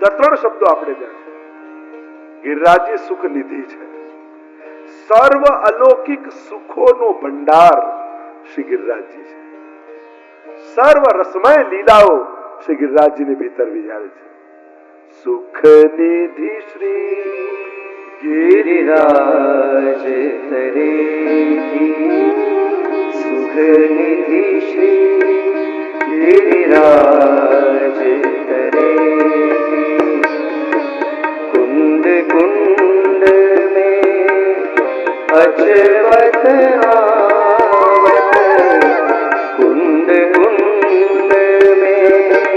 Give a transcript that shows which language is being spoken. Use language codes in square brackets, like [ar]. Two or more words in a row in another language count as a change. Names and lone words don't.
[gu] ત્રણ શબ્દો આપણે ત્યાં છે. ગિરિરાજજી સુખ નિધિ છે. સર્વ અલૌકિક સુખોનો ભંડાર શ્રી ગિરિરાજજી છે. સર્વ રસમય લીલાઓ શ્રી ગિરિરાજજીની ભીતર વિચારે છે. સુખ નિધિ શ્રી [hi] गिरिराज तरेती सुख निधि श्री गिरिराज तरेती कुंड कुंड में अचवत आवत कुंड कुंड में